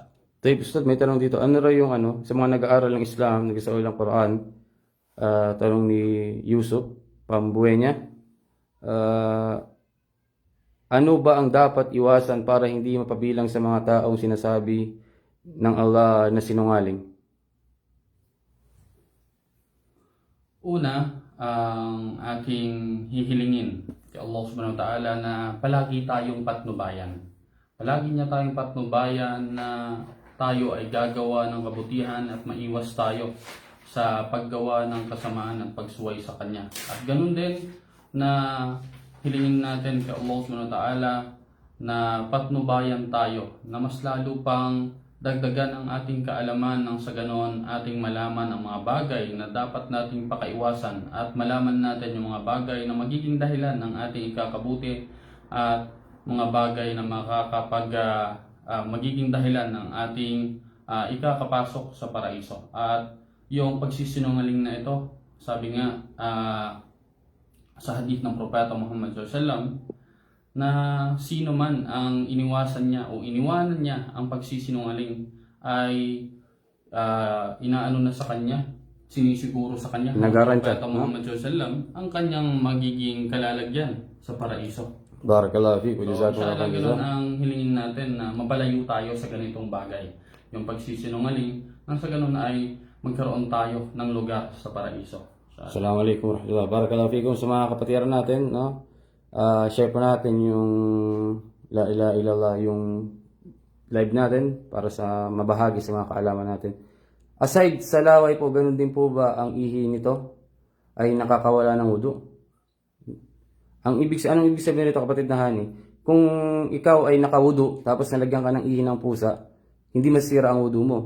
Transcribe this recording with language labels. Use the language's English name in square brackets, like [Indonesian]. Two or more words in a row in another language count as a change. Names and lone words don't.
[Filipino] Tayo, Ustad, may tanong dito. Ano raw yung sa mga nag-aaral ng Islam, nag-isaw ng Quran, tanong ni Yusuf Pambuenya, ano ba ang dapat iwasan para hindi mapabilang sa mga taong sinasabi ng Allah na sinungaling? Una, ang aking hihilingin kay Allah [Arabic] سبحانه وتعالى [Filipino] na palagi tayong patnubayan. Palagi niya tayong patnubayan na tayo ay gagawa ng kabutihan at maiwas tayo sa paggawa ng kasamaan at pagsuway sa Kanya. At ganun din na hilingin natin kay Allah [Arabic] سبحانه وتعالى [Filipino] na patnubayan tayo na mas lalo pang dagdagan ang ating kaalaman nang sa ganon ating malaman ang mga bagay na dapat nating pakaiwasan at malaman natin yung mga bagay na magiging dahilan ng ating ikakabuti at mga bagay na magiging dahilan ng ating ikakapasok sa paraiso. At yung pagsisinungaling na ito, sabi nga sa hadith ng Propeta Muhammad [Arabic] صلى الله عليه وسلم [Filipino] na sino man ang iniwasan niya o iniwanan niya ang pagsisinungaling ay inaano na sa kanya, sinisiguro sa kanya ng Propeta Muhammad [Arabic] صلى الله عليه وسلم [Filipino] ang kanyang magiging kalalagyan sa paraiso. [Arabic] بارك الله فيك. [Filipino] So, ganun ang hilingin natin na mapalayo tayo sa ganitong bagay. Yung pagsisinungaling, nang sa ganun ay magkaroon tayo ng lugar sa paraiso. [Arabic] السلام عليكم ورحمة الله وبركاته. بارك الله فيكم [Filipino] sa mga kapatiran natin, no? Share po natin yung [Arabic] لا إله إلا الله, [Filipino] yung live natin para sa mabahagi sa mga kaalaman natin. Aside sa laway po, ganun din po ba ang ihi nito ay nakakawala ng wudu? Anong ibig sabihin nito, kapatid na Hani? Kung ikaw ay nakawudu tapos nalagyan ka ng ihi ng pusa, hindi masira ang wudu mo.